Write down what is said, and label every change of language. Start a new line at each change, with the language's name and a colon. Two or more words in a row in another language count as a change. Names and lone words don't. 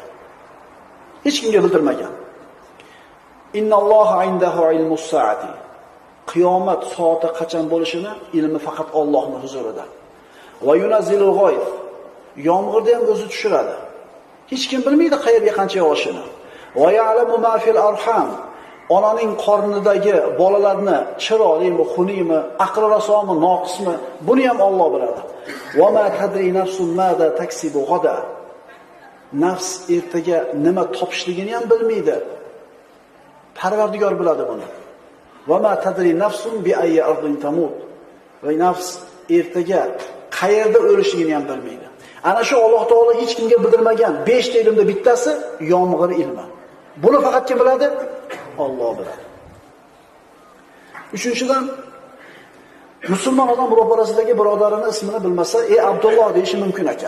Uzbek: Hech kimga bildirmagan.
Arabic: إن الله عنده علم الساعة.
Uzbek: Qiyomat soati qachon bo'lishini ilmi faqat Allohning huzurida.
Arabic: وينزل الغيث.
Uzbek: Yomg'irni ham o'zi tushiradi. Hech kim bilmaydi qayerga qancha yog'ishini.
Arabic: ويعلم ما في الأرحام.
Uzbek: Onaning qornidagi bolalarni chiroylimi, xuniymi, aqli rasomi, noqismi, buni ham Alloh biladi.
Arabic: وما تدري نفس ماذا تكسب غدا.
Uzbek: Nafs ertaga nima topishligini ham bilmaydi. Parvardigor biladi buni.
Arabic: وما تدري نفس بأي أرض تموت.
Uzbek: Va nafs ertaga qayerda o'lishligini ham bilmaydi. Ana shu Alloh taolo hech kimga bildirmagan 5 ta ilmda bittasi yomg'ir ilmi. Buni faqat kim biladi? Alloh biladi. Uchinchidan, musulmon odam ro'parasidagi birodarini ismini bilmasa, "Ey Abdulloh" deyishi mumkin ekan.